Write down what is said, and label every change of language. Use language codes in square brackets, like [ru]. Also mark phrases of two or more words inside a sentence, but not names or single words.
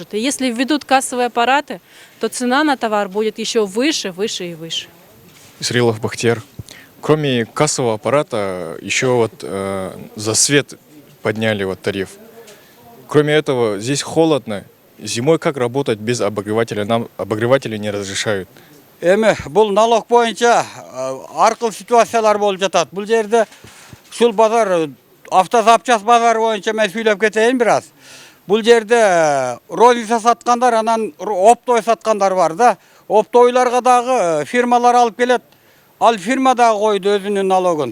[ru] И если введут кассовые аппараты, то цена на товар будет еще выше, выше и выше. Исраилов Бахтияр. Кроме кассового аппарата, еще вот за свет подняли вот тариф. Кроме этого, здесь холодно. Зимой как работать без обогревателя? Нам обогреватели не разрешают. [ky] Эми бул налог боюнча ар кыл ситуациялар болуп жатат. Бул жерде ушул базар, автозапчасть базары боюнча мен сүйлөп кетейин бир аз. Бул жерде розница саткандар, анан оптой саткандар бар да. Оптойларга дагы фирмалар алып келет. Ал фирма дагы койду өзүнүн налогун.